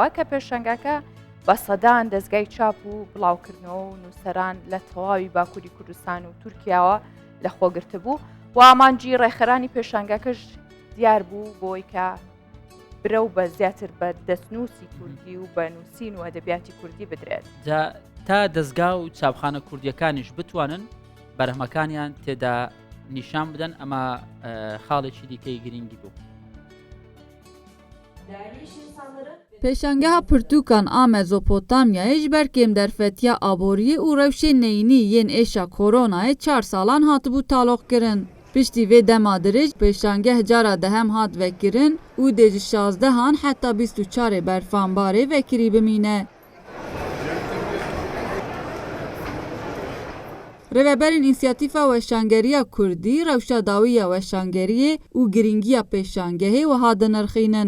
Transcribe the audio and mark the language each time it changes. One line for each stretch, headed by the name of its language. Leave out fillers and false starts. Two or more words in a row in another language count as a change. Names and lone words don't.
Central Kurdish: کە پێشەنگەکە بە سەدان دەستگای چاپ و بڵاوکردنەوە و نووسەران لە تەواوی باکووری کوردستان و تورکیاوە لە خۆگرتە بوو و ئامانجی ڕێکخەرانی پێشەنگەکەش دیار بوو بۆی کە برە و بە زیاتر بە دەستنووسی کوردی و بە نووسین و ئەدەبیاتی کوردی بدرێت تا دەستگا و چاپخانە کوردیەکانیش بتوانن بەرهەمەکانیان تێدا نیشان بدەن ئەمە خاڵێکی دیکەی گرنگی بوو
Kurdish: پێشەنگەها پرتووکان ئا مێزۆپۆتامیا ji ber kêmderfetiya aboriyê û rewşê neyînî yên êşa koronayê 4 salan hatibû talokkirin. Piştî vê dema dirêj pêşangeh cara dehem hat vekirin û dê ji 16 heta 24 berfanbarê vekirî bimîne. Rêveberên însiyatîfa weşangeriya Kurdî rewşa dawiya weşangeriyê û giringiya pêşangehê wiha dinirxînin.